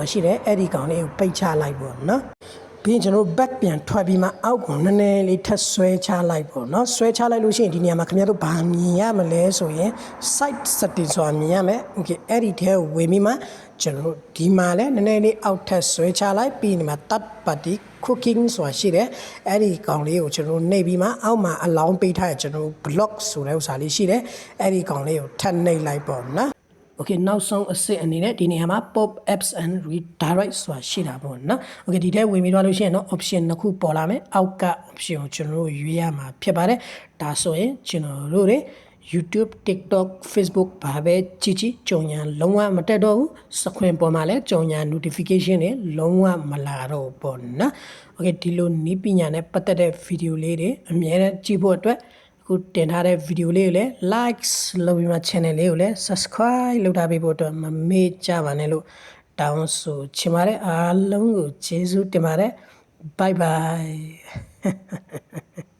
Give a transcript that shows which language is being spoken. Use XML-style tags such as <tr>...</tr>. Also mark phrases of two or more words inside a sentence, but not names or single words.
<my>ရှိတယ်အဲ့ဒီကောင်လေးကိုပိတ်ချလိုက်ပေါ့နော်ပြီးရင်ကျွန်တော် back ပြန်ထွက်ပြီးမှအောက်ကိုနည်းနည်းလေးထပ်ဆွဲချလိုက်ပေါ့နော်ဆွဲချလိုက်လို့ရှိရင်ဒီနေရာမှာခင်ဗျားတို့ဘာမြင်ရမလဲဆိုရင်</my> <en>site setting</en> <my>ဆိုတာမြင်ရမယ် okay အဲ့ဒီထဲကိုဝင်ပြီးမှကျွန်တော်ဒီမှာ လည်းနည်းနည်းလေးအောက်ထပ်ဆွဲချလိုက်ပြီးဒီမှာ</my> <en>third party cooking</en> <my>ဆိုတာရှိတယ်အဲ့ဒီကောင်လေးကိုကျွန်တော်နှိပ်ပြီးမှအောက်မှာ allow ပေးထားရကျွန်တော် block ဆိုတဲ့ဥစ္စာလေးရှိတယ်အဲ့ဒီကောင်လေးကိုထပ် နှိပ်လိုက်ပေါ့နော်Okay နောက်ဆုံးအစစ်အနေနဲ့ဒီနေရာမှာ</my> <en>pop apps and redirect</en> <my>ဆိုတာရှိတာပေါ့နော် Okay ဒီထဲဝင်ပြီးတော့လို့ရှိရင်တော့ option နှစ်ခု ပေါ်လာမယ်အောက်က option ကိုကျွန်တော်တို့ရွေးရမှာဖြစ်ပါတယ်ဒါဆိုရင်ကျွန်တော်တို့တွေ YouTube TikTok Facebook ဘာပဲ ကြည့်ကြည့်ကြုံညာလုံးဝမတက်တော့ဘူးစခွင်ပေါ်မှာလည်းကြုံညာ notification တွေလုံးဝမလာတော့ဘူးပေါ့နော် Okay ဒီလိုနည်းပညာနဲ့ပတ်သက်တဲ့ video လေးတွေအများနဲ့ကြည့်ဖို့အတွက်ခုတင်ထားတဲ့ video လေးကိုလည်း likes လုပ်ပြီးမှ channel လေးကိုလည်း subscribe လုပ်ထားပေးဖို့အတွက်မမေ့ကြပါနဲ့လို့တောင်းဆိုချင်ပါတယ်အားလုံးကိုကျေးဇူးတင်ပါတယ်</my> <en>bye bye</en>